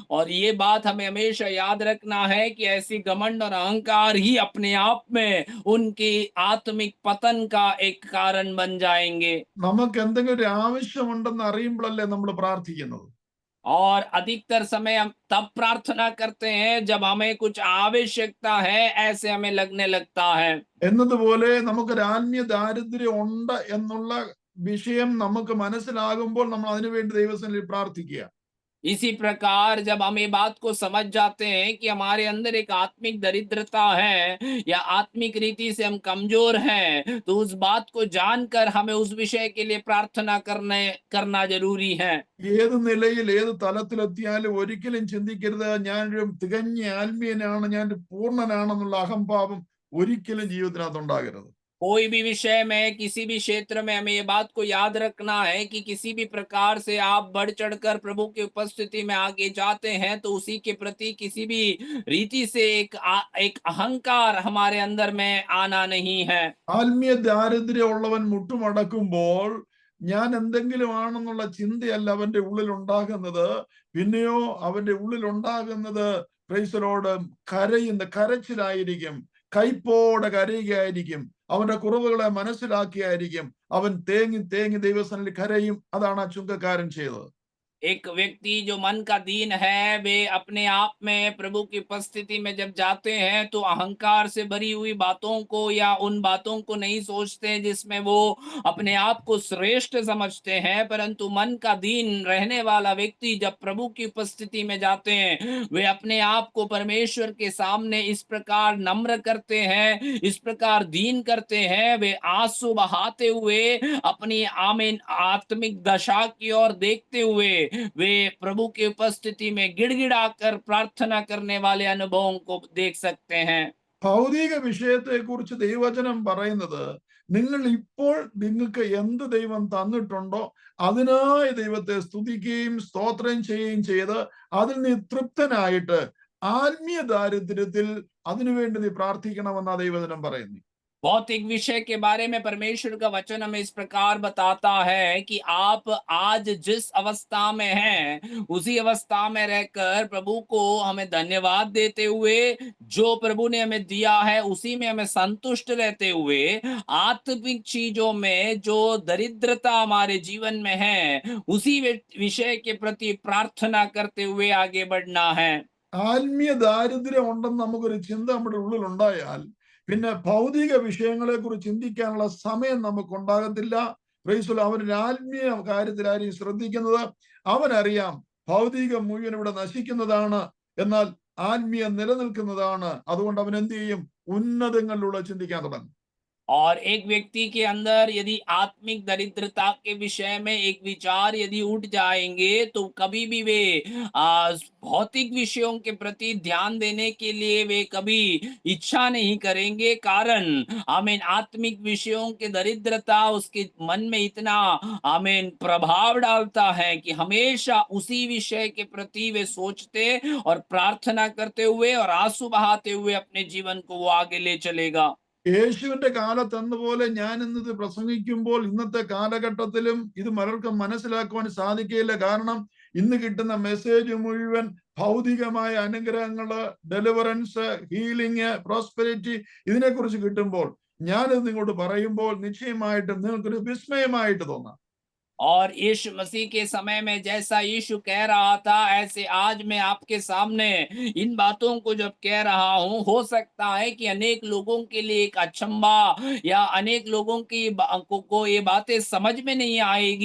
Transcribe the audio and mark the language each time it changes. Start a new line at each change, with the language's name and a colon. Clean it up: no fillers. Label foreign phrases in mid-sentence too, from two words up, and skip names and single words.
Hindi: और ये बात हमें हमेशा याद रखना है कि ऐसी घमंड और अहंकार ही अपने आप में उनकी आत्मिक पतन का एक कारण बन जाएंगे।
Malayalam: നമുക്ക് എന്തെങ്കിലും ഒരു ആവശ്യമുണ്ടെന്ന് അറിയുമ്പോഴല്ലേ നമ്മൾ പ്രാർത്ഥിക്കുന്നത്.
Hindi: और अधिकतर समय हम तब प्रार्थना करते हैं जब हमें कुछ आवश्यकता है, ऐसे हमें लगने लगता है।
Malayalam: എന്നതുപോലെ നമുക്കൊരു ആത്മീയ ദാരിദ്ര്യം ഉണ്ട് എന്നുള്ള വിഷയം നമുക്ക് മനസ്സിലാകുമ്പോൾ നമ്മൾ അതിനുവേണ്ടി ദൈവസന്നിധിയിൽ പ്രാർത്ഥിക്കുക.
Hindi: इसी प्रकार जब हम ये बात को समझ जाते हैं कि हमारे अंदर एक आत्मिक दरिद्रता है या आत्मिक रीति से हम कमजोर हैं, तो उस बात को जानकर हमें उस विषय के लिए प्रार्थना करना जरूरी है।
Malayalam: ഏത് നിലയിൽ ഏത് തലത്തിലെത്തിയാലും ഒരിക്കലും ചിന്തിക്കരുത്, ഞാനൊരു തികഞ്ഞ ആത്മീയനാണ്, ഞാൻ പൂർണ്ണനാണെന്നുള്ള അഹംഭാവം ഒരിക്കലും ജീവിതത്തിനകത്ത് ഉണ്ടാകരുത്.
Hindi: कोई भी विषय में, किसी भी क्षेत्र में हमें ये बात को याद रखना है कि किसी भी प्रकार से आप बढ़ चढ़कर प्रभु की उपस्थिति में आगे जाते हैं तो उसी के प्रति किसी भी रीति से एक अहंकार हमारे अंदर में आना नहीं है।
Malayalam: ആത്മീയ ദാരിദ്ര്യം ഉള്ളവൻ മുട്ടുമടക്കുമ്പോൾ ഞാൻ എന്തെങ്കിലും ആണെന്നുള്ള ചിന്തയല്ല അവന്റെ ഉള്ളിൽ ഉണ്ടാകുന്നത്. പിന്നെയോ അവന്റെ ഉള്ളിൽ ഉണ്ടാകുന്നത് പ്രൈസലോട് കരച്ചിലായിരിക്കും. കൈപ്പോടെ കരയുകയായിരിക്കും. അവന്റെ കുറവുകളെ മനസ്സിലാക്കിയായിരിക്കും അവൻ തേങ്ങി തേങ്ങി ദൈവസന്നിധിയിൽ കരയും. അതാണ് ആ ചുങ്കക്കാരൻ ചെയ്തത്.
Hindi: एक व्यक्ति जो मन का दीन है, वे अपने आप में प्रभु की उपस्थिति में जब जाते हैं तो अहंकार से भरी हुई बातों को या उन बातों को नहीं सोचते जिसमें वो अपने आप को श्रेष्ठ समझते हैं, परंतु मन का दीन रहने वाला व्यक्ति जब प्रभु की उपस्थिति में जाते हैं, वे अपने आप को परमेश्वर के सामने इस प्रकार नम्र करते हैं, इस प्रकार दीन करते हैं, वे आंसू बहाते हुए अपनी आमीन आत्मिक दशा की ओर देखते हुए वे प्रभु की उपस्थिति में गिड़गिड़ाकर प्रार्थना करने वाले अनुभवों को देख सकते हैं।
Malayalam: ഭൗതിക വിഷയത്തെ കുറിച്ച് ദൈവവചനം പറയുന്നത്, നിങ്ങൾ ഇപ്പോൾ നിങ്ങൾക്ക് എന്ത് ദൈവം തന്നിട്ടുണ്ടോ അതിനായി ദൈവത്തെ സ്തുതിക്കുകയും സ്തോത്രം ചെയ്യുകയും ചെയ്ത് അതിൽ നീ തൃപ്തനായിട്ട് ആത്മീയ ദാരിദ്ര്യത്തിൽ അതിനുവേണ്ടി നീ പ്രാർത്ഥിക്കണമെന്നാ ദൈവവചനം പറയുന്നു.
Hindi: भौतिक विषय के बारे में परमेश्वर का वचन हमें इस प्रकार बताता है कि आप आज जिस अवस्था में हैं, उसी अवस्था में रहकर प्रभु को हमें धन्यवाद देते हुए, जो प्रभु ने हमें दिया है उसी में हमें संतुष्ट रहते हुए, आत्मिक चीजों में जो दरिद्रता हमारे जीवन में है उसी विषय के प्रति प्रार्थना करते हुए आगे बढ़ना है।
Malayalam: ആത്മീയ ദാരിദ്ര്യം ഉണ്ടെന്ന് നമുക്കൊരു ചിന്ത നമ്മുടെ ഉള്ളിൽ ഉണ്ടായാൽ പിന്നെ ഭൗതിക വിഷയങ്ങളെ കുറിച്ച് ചിന്തിക്കാനുള്ള സമയം നമുക്ക് ഉണ്ടാകത്തില്ല. പ്രൈസ് അവരുടെ ആത്മീയ കാര്യത്തിൽ ആരെയും ശ്രദ്ധിക്കുന്നത് അവനറിയാം ഭൗതികം മുഴുവൻ ഇവിടെ നശിക്കുന്നതാണ്, എന്നാൽ ആത്മീയ നിലനിൽക്കുന്നതാണ്. അതുകൊണ്ട് അവൻ എന്ത് ചെയ്യും? ഉന്നതങ്ങളിലൂടെ ചിന്തിക്കാൻ തുടങ്ങും.
Hindi: और एक व्यक्ति के अंदर यदि आत्मिक दरिद्रता के विषय में एक विचार यदि उठ जाएंगे तो कभी भी वे भौतिक विषयों के प्रति ध्यान देने के लिए वे कभी इच्छा नहीं करेंगे। कारण आमीन आत्मिक विषयों के दरिद्रता उसके मन में इतना आमीन प्रभाव डालता है कि हमेशा उसी विषय के प्रति वे सोचते और प्रार्थना करते हुए और आंसू बहाते हुए अपने जीवन को वो आगे ले चलेगा।
Malayalam: യേശുവിന്റെ കാലത്ത് എന്നപോലെ ഞാൻ ഇന്നത് പ്രസംഗിക്കുമ്പോൾ ഇന്നത്തെ കാലഘട്ടത്തിലും ഇത് പലർക്കും മനസ്സിലാക്കുവാൻ സാധിക്കില്ല. കാരണം ഇന്ന് കിട്ടുന്ന മെസ്സേജ് മുഴുവൻ ഭൗതികമായ അനുഗ്രഹങ്ങള്,
English: deliverance, healing, prosperity
Malayalam: ഇതിനെക്കുറിച്ച് കിട്ടുമ്പോൾ ഞാനിത് നിങ്ങളോട് പറയുമ്പോൾ നിശ്ചയമായിട്ടും നിങ്ങൾക്കൊരു विस्मयമായിട്ട് തോന്നാം.
Hindi: और यीशु मसीह के समय में जैसा यीशु कह रहा था, ऐसे आज मैं आपके सामने इन बातों को जब कह रहा हूं, हो सकता है कि अनेक लोगों के लिए एक अचंभा या अनेक लोगों की को ये बातें समझ में नहीं आएगी।